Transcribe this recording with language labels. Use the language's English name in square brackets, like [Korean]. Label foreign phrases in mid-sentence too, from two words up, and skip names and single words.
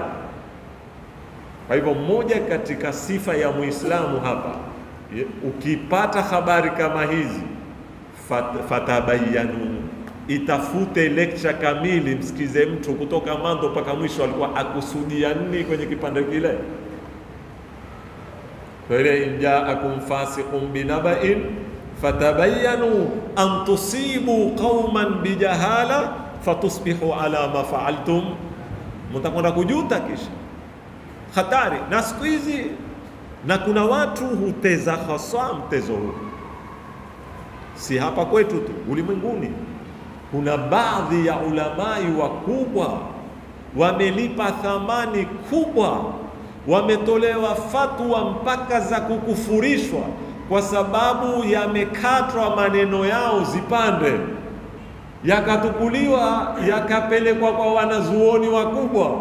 [Swahili] Kwa hivyo mmoja katika sifa ya Muislamu hapa, ukipata habari kama hizi, fatabayanu, itafute lecture kamili, msikize mtu kutoka mwanzo mpaka mwisho alikuwa akusudia nini kwenye kipande kile. [Arabic] وإن جاءكم فاسق بنبإ فتبينوا أن تصيبوا قوما بجهالة فتصبحوا على ما فعلتم, [Swahili] mtakwenda kujuta kisha. Hatari. Na siku hizi, na kuna watu huteza hasa mtezo huu, si hapa kwetu tu, ulimwenguni. Kuna baadhi ya ulamai wakubwa wamelipa thamani kubwa, wametolewa fatwa mpaka za kukufurishwa kwa sababu yamekatwa maneno yao zipande, yakatukuliwa yakapelekwa kwa wanazuoni wakubwa.